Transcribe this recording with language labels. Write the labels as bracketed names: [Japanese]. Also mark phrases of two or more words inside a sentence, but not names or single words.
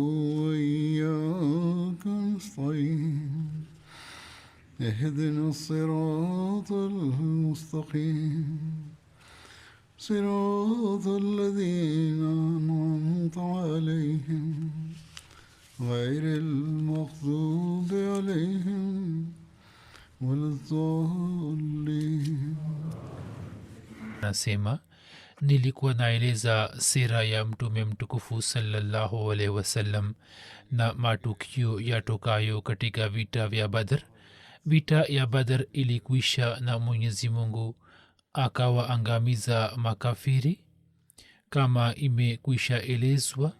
[Arabic] وإياك نستعين اهدنا الصراط المستقيم صراط الذين أنعمت عليهم غير المغضوب عليهم ولا الضالين. [Swahili] Nasema nilikuwa naeleza sira ya mtume mtukufu [Arabic] صلى الله عليه وسلم [Swahili] na matukio yatokayo katika vita vya Badr. Vita ya Badr ilikwisha na Mwenyezi Mungu akawaangamiza makafiri kama imekwisha elezwa.